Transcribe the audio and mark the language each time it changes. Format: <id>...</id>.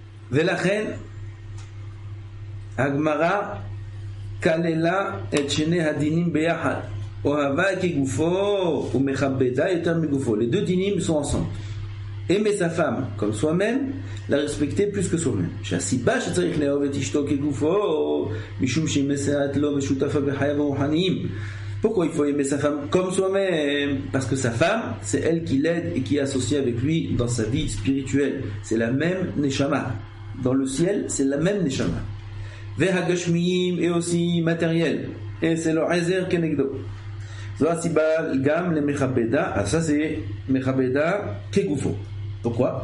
<he>ולכן הגמרא כללה את שני הדינים ביחד, אוהבה כגופו ומכבדה יותר מגופו.</he> <fr>Les deux dinim sont ensemble. Aimer sa femme comme soi-même, la respecter plus que soi-même.</fr> <he>שהסיבה שצריך לאהוב את אשתו כגופו, משום שהיא מסייעת לו ושותפה בחייו הרוחניים.</he> <fr>Pourquoi il faut aimer sa femme comme soi-même? Parce que sa femme, c'est elle qui l'aide et qui est associée avec lui dans sa vie spirituelle. C'est la même neshama. Dans le ciel, c'est la même neshama. Vehagashmiyim et aussi matériel. et c'est le Ezer Kenegdo. Ça c'est</fr> <he>Mechabeda Kegufo.</he> <fr>Pourquoi?</fr>